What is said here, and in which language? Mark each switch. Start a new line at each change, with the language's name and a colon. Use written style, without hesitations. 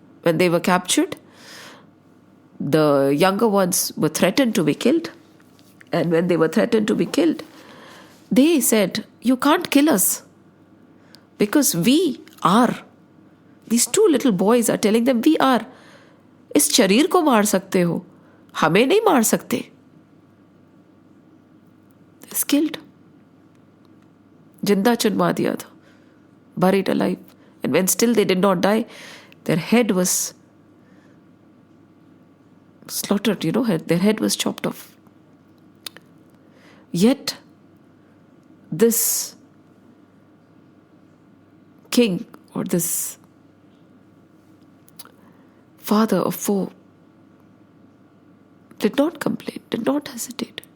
English: When they were captured, the younger ones were threatened to be killed. And when they were threatened to be killed, they said, "You can't kill us, because we are." These two little boys are telling them, "We are.
Hindi: इस शरीर को मार सकते हो, हमें नहीं मार सकते."
English: Is killed.
Hindi: जिंदा चुनवा दिया था,
English: buried alive. And when still they did not die, their head was slaughtered, their head was chopped off. Yet, this king, or this father of four, did not complain, did not hesitate.